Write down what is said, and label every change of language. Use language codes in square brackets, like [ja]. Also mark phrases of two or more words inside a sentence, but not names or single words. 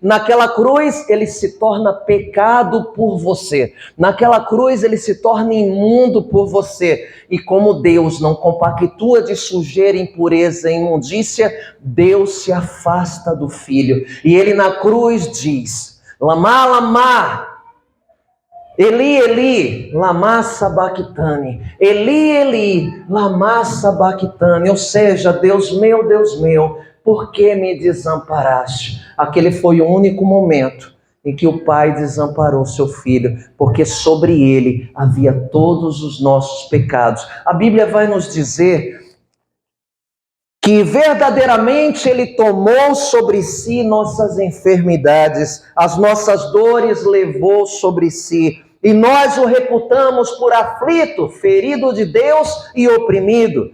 [pt] Naquela cruz ele se torna pecado por você. Naquela cruz ele se torna imundo por você. E como Deus não compactua de sujeira, impureza e imundícia, Deus se afasta do Filho. E ele na cruz diz: [arc] למה, למה, אלי, אלי, למה שבקתני. אלי, אלי, למה שבקתני. [pt] Ou seja, Deus meu, por que me desamparaste? Aquele foi o único momento em que o Pai desamparou seu Filho, porque sobre ele havia todos os nossos pecados. A Bíblia vai nos dizer que verdadeiramente ele tomou sobre si nossas enfermidades, as nossas dores levou sobre si, e nós o reputamos por aflito, ferido de Deus e oprimido.